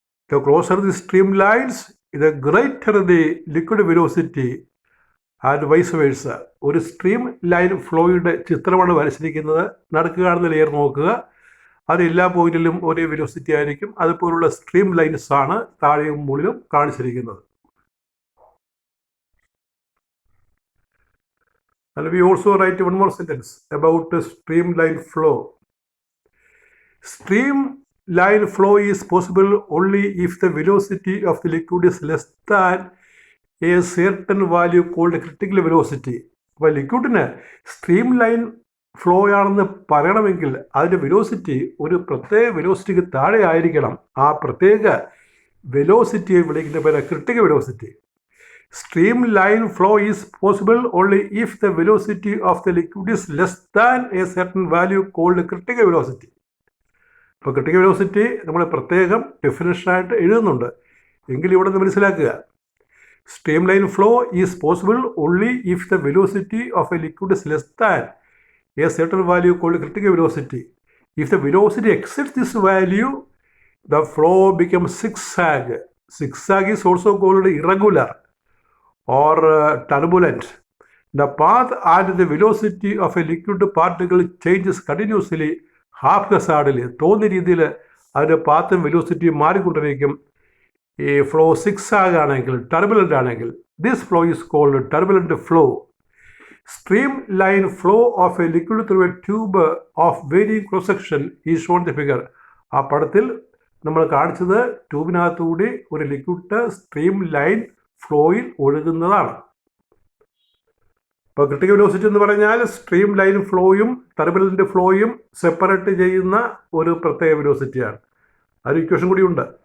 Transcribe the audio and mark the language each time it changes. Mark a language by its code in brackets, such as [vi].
[en] The closer the stream lines the greater the liquid velocity and vice versa. [ml] ഒരു stream line ഫ്ലോയുടെ ചിത്രമാണ് വരച്ചിരിക്കുന്നത്. നടുക്ക് കാണുന്ന ലെയർ നോക്കുക, അത് എല്ലാ പോയിന്റിലും ഒരേ വെലോസിറ്റി ആയിരിക്കും. അതുപോലുള്ള സ്ട്രീം ലൈൻസ് ആണ് താഴെയും മുകളിലും കാണിച്ചിരിക്കുന്നത്. [en] And we also write one more sentence about streamline flow. Streamline flow is possible only if the velocity of the liquid is less than a certain value called critical velocity. [ml] അപ്പോൾ ലിക്വിഡിന് stream line flow ആണെന്ന് പറയണമെങ്കിൽ അതിൻ്റെ velocity ഒരു പ്രത്യേക വെലോസിറ്റിക്ക് താഴെ ആയിരിക്കണം. ആ പ്രത്യേക വെലോസിറ്റിയെ വിളിക്കുന്ന പേര് critical velocity. [en] Streamline flow is possible only if the velocity of the liquid is less than a certain value called critical velocity. [ml] ഇപ്പോൾ ക്രിട്ടിക്കൽ വെലോസിറ്റി നമ്മൾ പ്രത്യേകം ഡെഫിനിഷനായിട്ട് എഴുതുന്നുണ്ട്, എങ്കിൽ ഇവിടെ നിന്ന് മനസ്സിലാക്കുക. [en] Streamline flow is possible only if the velocity of a liquid is less than a certain value called critical velocity. If the velocity exceeds this value, the flow becomes zigzag. Zigzag is also called irregular or turbulent. The path and the velocity of a liquid particle changes continuously haphazardly. [ml] തോന്നിയ രീതിയിൽ അതിൻ്റെ പാത്തും വെലോസിറ്റിയും മാറിക്കൊണ്ടിരിക്കും. ഈ flow six ആണെങ്കിൽ turbulent ആണെങ്കിൽ [en] This flow is called turbulent flow. Streamline flow of a liquid through a tube of varying cross section is shown in the figure. [ml] ആ പടത്തിൽ നമ്മൾ കാണിച്ചത് ട്യൂബിനകത്തുകൂടി ഒരു ലിക്വിഡ് സ്ട്രീം ലൈൻ ഫ്ലോയിൽ ഒഴുകുന്നതാണ്. ഇപ്പോൾ ക്രിട്ടിക്കൽ വെലോസിറ്റി എന്ന് പറഞ്ഞാൽ സ്ട്രീം ലൈൻ ഫ്ലോയും ടർബുലൻ്റ് ഫ്ലോയും സെപ്പറേറ്റ് ചെയ്യുന്ന ഒരു പ്രത്യേക വെലോസിറ്റിയാണ്. അതൊരു ഇക്വേഷൻ കൂടിയുണ്ട്.